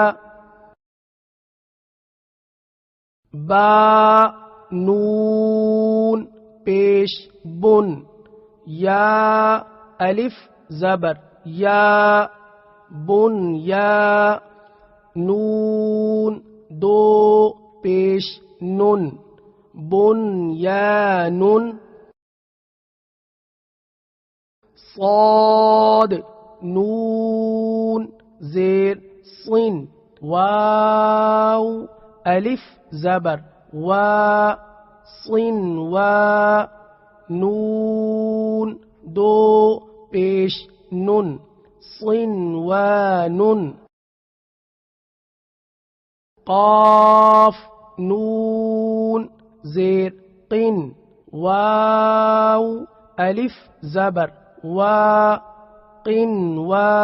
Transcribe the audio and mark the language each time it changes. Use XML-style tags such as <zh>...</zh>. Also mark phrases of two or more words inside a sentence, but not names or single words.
<ur>با نون پیش بن یا الف زبر یا بن یا نون دو پیش نن بن یا نن صاد نون زیر صن واو الف زبر وا صن وا نون دو پیش نن صن و نن قاف نون زیر قن واو الف زبر وا قن و</ur>